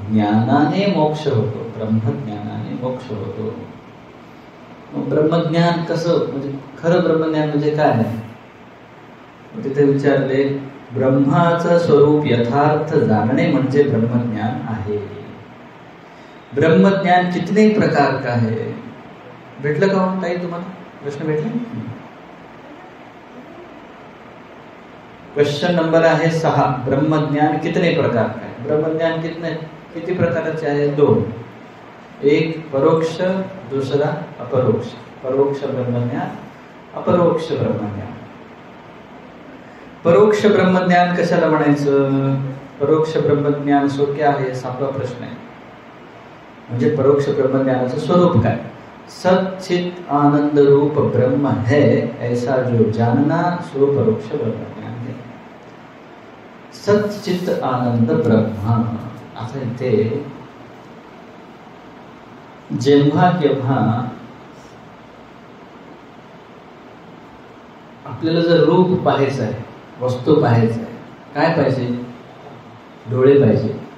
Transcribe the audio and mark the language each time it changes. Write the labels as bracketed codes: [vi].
[mr] ज्ञानाने मोक्ष होतो, ब्रह्मज्ञानाने मोक्ष होतो। ब्रह्मज्ञान कसं, म्हणजे खरं ब्रह्मज्ञान म्हणजे काय आहे? तिथे विचारले, ब्रह्माचं स्वरूप यथार्थ जाणणे म्हणजे ब्रह्मज्ञान आहे। [hi] ब्रह्मज्ञान कितने प्रकार का है? [mr] भेटलं का ताई तुम्हाला? प्रश्न भेटले? क्वेश्चन नंबर आहे 6। [hi] ब्रह्मज्ञान कितने प्रकार का है? [mr] ब्रह्मज्ञान किती प्रकारचे आहे? 2। [hi] एक परोक्ष, दूसरा अपरोक्ष। परोक्ष ब्रह्मज्ञान, अपरोक्ष ब्रह्मज्ञान। [mr] परोक्ष ब्रह्मज्ञान कशाला म्हणायचं? परोक्ष ब्रह्मज्ञान [hi] सो क्या [mr] आहे? सापा प्रश्न आहे। म्हणजे परोक्ष ब्रह्मज्ञानाचं स्वरूप काय? [hi] सच्चित आनंद रूप ब्रह्म है ऐसा जो जानना सो परोक्ष ब्रह्मज्ञान है। [mr] सच्चित आनंद ब्रह्म असं ते जेव्हा केव्हा आपल्याला जर रूप पाहायचं आहे, वस्तू पाहायचं आहे, काय पाहिजे? डोळे पाहिजे।